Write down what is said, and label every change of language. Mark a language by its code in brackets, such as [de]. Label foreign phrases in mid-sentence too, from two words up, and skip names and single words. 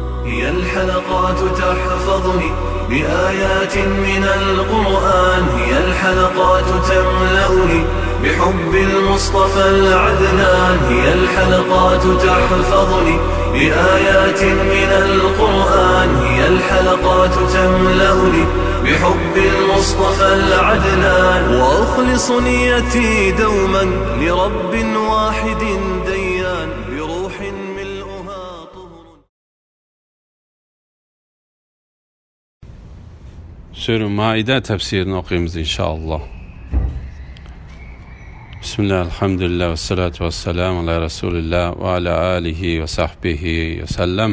[ar] هي الحلقات تحفظني بآيات من القرآن، هي الحلقات تملأني بحب المصطفى العدنان، هي الحلقات تحفظني بآيات من القرآن، هي الحلقات تملأني بحب المصطفى العدنان، وأخلص نيتي دوما لرب واحد ديان بروح ملؤها طهر. [tr] Sure Maide tefsirini okuyumuz inşallah. [ar] بسم الله، الحمد لله والصلاة والسلام على رسول الله وعلى آله وصحبه وسلم.